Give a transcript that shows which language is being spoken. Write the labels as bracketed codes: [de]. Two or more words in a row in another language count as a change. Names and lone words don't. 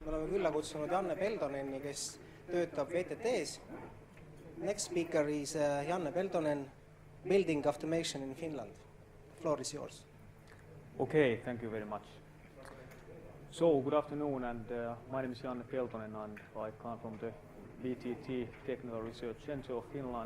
[et] Me oleme külla kutsunud Janne Peltoneni, kes töötab VTT-s. [en] Next speaker is Janne Peltonen, Building Automation in Finland. The floor is yours. Okay, thank you very much. So, good afternoon, and my name is Janne Peltonen, and I come from the VTT Technical Research Center of Finland.